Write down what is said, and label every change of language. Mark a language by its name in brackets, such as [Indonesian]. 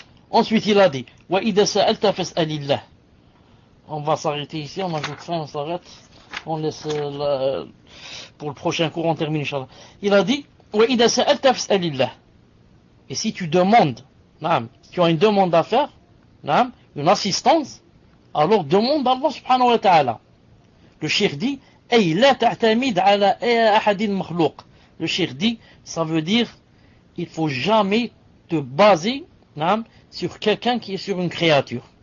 [French] Ensuite, il a dit [Arabic] وَإِذَا سَأَلْتَ فَاسْأَلِ اللَّهِ. [French] On va s'arrêter ici, on ajoute fin, on s'arrête. On laisse pour le prochain cours, on termine, Inch'Allah. Il a dit [Arabic] وَإِذَا سَأَلْتَ فَاسْأَلِ اللَّهِ. [French] Et si tu demandes, si tu as une demande à faire, une assistance, alors demande à Allah subhanahu wa ta'ala. Le cheikh dit [Arabic] أي لا تعتمد على أحد مخلوق. [French] Le cheikh dit, ça veut dire, il faut jamais te baser sur quelqu'un qui est sur une créature.